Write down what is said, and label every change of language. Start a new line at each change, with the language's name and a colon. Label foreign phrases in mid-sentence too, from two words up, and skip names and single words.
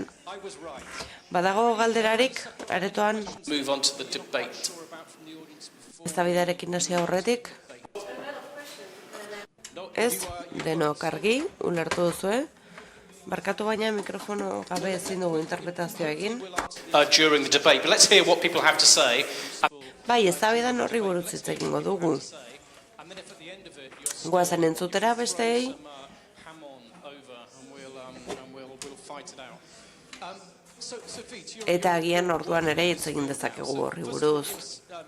Basque: Badago galderarik, aretoan? Eztabaidarekin hasi aurretik? Ez, denok argi, ulertu duzue. Barkatu baina mikrofono gabe ezin dugu interpretazioa egin.
English: During the debate, but let's hear what people have to say.
Basque: Bai, eztabaidan horri buruz hitz egingo dugu. Goazen entzutera besteei. Eta agian orduan ere hitz egin dezakegu horri buruz.